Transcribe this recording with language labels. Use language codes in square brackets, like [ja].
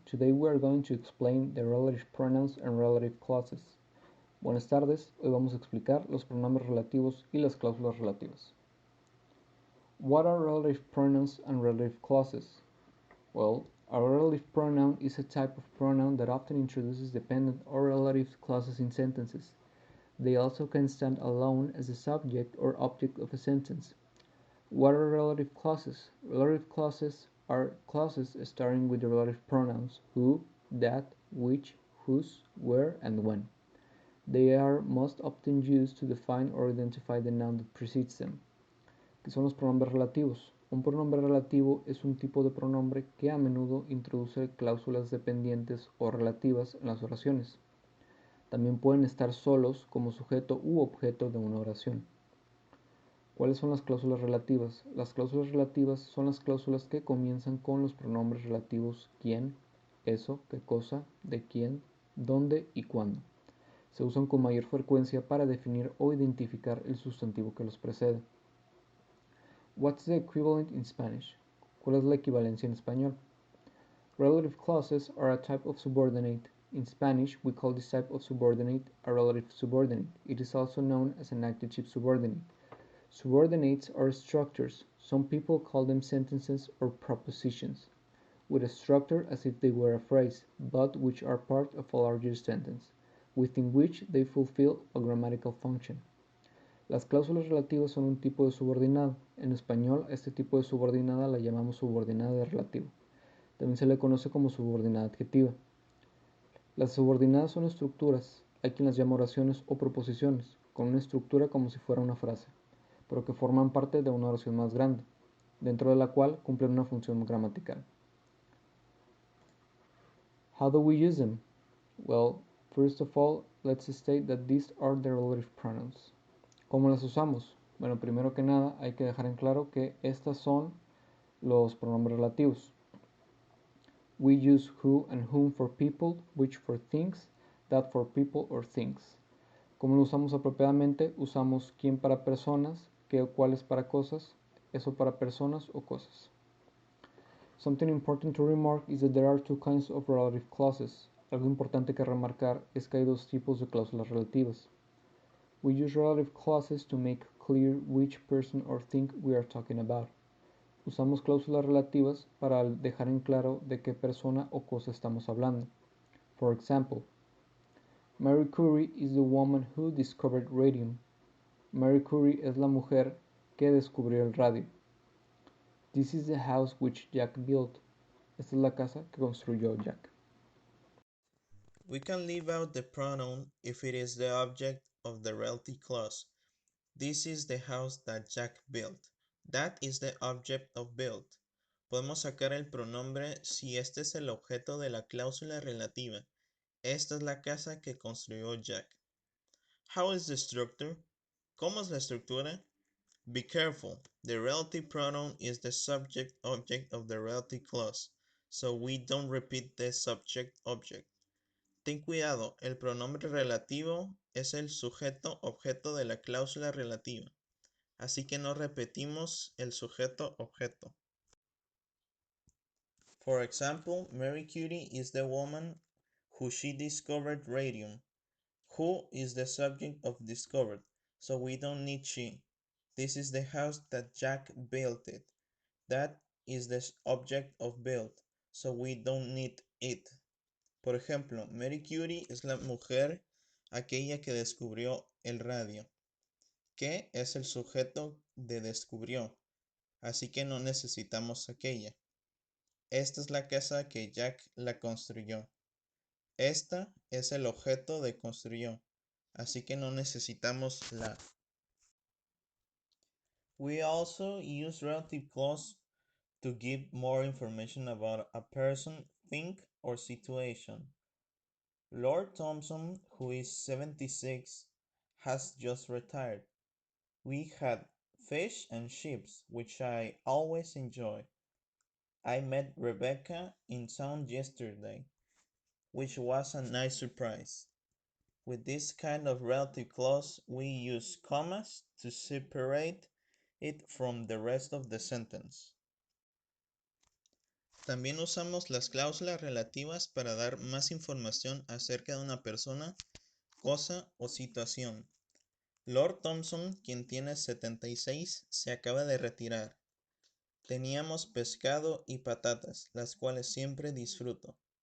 [en] Today we are going to explain the relative pronouns and relative clauses. [es] Buenas tardes. Hoy vamos a explicar los pronombres relativos y las cláusulas relativas. [en] What are relative pronouns and relative clauses? Well, a relative pronoun is a type of pronoun that often introduces dependent or relative clauses in sentences. They also can stand alone as the subject or object of a sentence. What are relative clauses? Relative clauses are clauses starting with the relative pronouns who, that, which, whose, where, and when. They are most often used to define or identify the noun that precedes them. [es] ¿Qué son los pronombres relativos? Un pronombre relativo es un tipo de pronombre que a menudo introduce cláusulas dependientes o relativas en las oraciones. También pueden estar solos como sujeto u objeto de una oración. ¿Cuáles son las cláusulas relativas? Las cláusulas relativas son las cláusulas que comienzan con los pronombres relativos quién, eso, qué cosa, de quién, dónde y cuándo. Se usan con mayor frecuencia para definir o identificar el sustantivo que los precede. [en] What's the equivalent in Spanish? [es] ¿Cuál es la equivalencia en español? [en] Relative clauses are a type of subordinate. In Spanish, we call this type of subordinate a relative subordinate. It is also known as an adjective subordinate. Subordinates are structures. Some people call them sentences or propositions, with a structure as if they were a phrase, but which are part of a larger sentence, within which they fulfill a grammatical function. [es] Las cláusulas relativas son un tipo de subordinado. En español, a este tipo de subordinada la llamamos subordinada de relativo. También se le conoce como subordinada adjetiva. Las subordinadas son estructuras, hay quien las llama oraciones o proposiciones, con una estructura como si fuera una frase, pero que forman parte de una oración más grande, dentro de la cual cumplen una función gramatical. [en] How do we use them? Well, first of all, let's state that these are the relative pronouns. [es] ¿Cómo las usamos? Bueno, primero que nada hay que dejar en claro que estas son los pronombres relativos. [en] We use who and whom for people, which for things, that for people or things. [es] ¿Cómo lo usamos apropiadamente? Usamos quién para personas, qué o cuáles para cosas, eso para personas o cosas. [en] Something important to remark is that there are two kinds of relative clauses. [es] Algo importante que remarcar es que hay dos tipos de cláusulas relativas. [en] We use relative clauses to make clear which person or thing we are talking about. [es] Usamos cláusulas relativas para dejar en claro de qué persona o cosa estamos hablando. [en] For example, Marie Curie is the woman who discovered radium. [es] Marie Curie es la mujer que descubrió el radio. [en] This is the house which Jack built. [es] Esta es la casa que construyó Jack. [en] We can leave out the pronoun if it is the object of the relative clause. This is the house that Jack built. That is the object of built. [es] Podemos sacar el pronombre si este es el objeto de la cláusula relativa. Esta es la casa que construyó Jack. [en] How is the structure? [es] ¿Cómo es la estructura? [en] Be careful. The relative pronoun is the subject object of the relative clause, so we don't repeat the subject object. [es] Ten cuidado, el pronombre relativo es el sujeto objeto de la cláusula relativa, así que no repetimos el sujeto objeto. [en] For example, Mary Curie is the woman who she discovered radium. Who is the subject of discovered, so we don't need she. This is the house that Jack built it. That is the object of built, so we don't need it. [es] Por ejemplo, Mary Curie es la mujer aquella que descubrió el radio, que es el sujeto de descubrió, así que no necesitamos aquella. Esta es la casa que Jack la construyó. Esta es el objeto de construyó, así que no necesitamos la. [en] We also use relative clause to give more information about a person, thing, or situation. Lord Thompson, who is 76, has just retired. We had fish and chips, which I always enjoy. I met Rebecca in town yesterday, which was a nice surprise. With this kind of relative clause, we use commas to separate it from the rest of the sentence. [es] También usamos las cláusulas relativas para dar más información acerca de una persona, cosa o situación. Lord Thompson, quien tiene 76, se acaba de retirar. Teníamos pescado y patatas, las cuales siempre disfruto.